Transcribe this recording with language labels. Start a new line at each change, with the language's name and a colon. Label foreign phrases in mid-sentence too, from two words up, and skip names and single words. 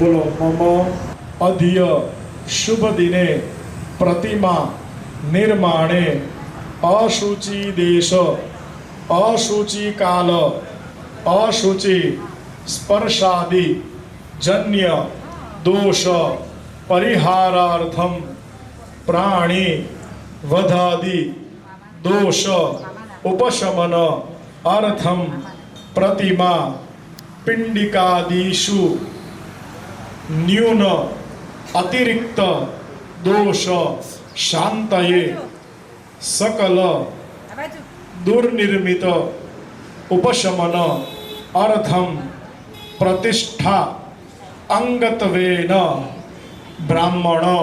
Sanskrit: બોલો. मम अध्य शुभ दिने प्रतिमा निर्माणे अशुचि देश अशुचि काल अशुचि स्पर्शादि जन्य दोष परिहारार्थम प्राणी वधादि दोष उपशमन अर्थम प्रतिमा पिंडिकादिषु न्यून अतिरिक्त दोष शांतये सकल दुर्निर्मित उपशमन अर्थम प्रतिष्ठा अंगत्वेन ब्राह्मण